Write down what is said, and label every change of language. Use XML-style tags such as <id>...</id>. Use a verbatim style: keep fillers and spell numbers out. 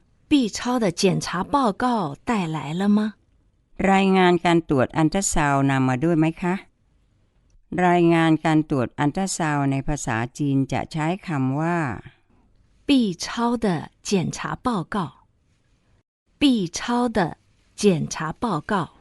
<zh>B 超的检查报告带来了吗？</zh> <th>รายงานการตรวจอัลตราซาวน์นำมาด้วยไหมคะรายงานการตรวจอัลตราซาวน์ในภาษาจีนจะใช้คำว่า</th> <zh>B 超的检查报告 B 超的检查报告</zh>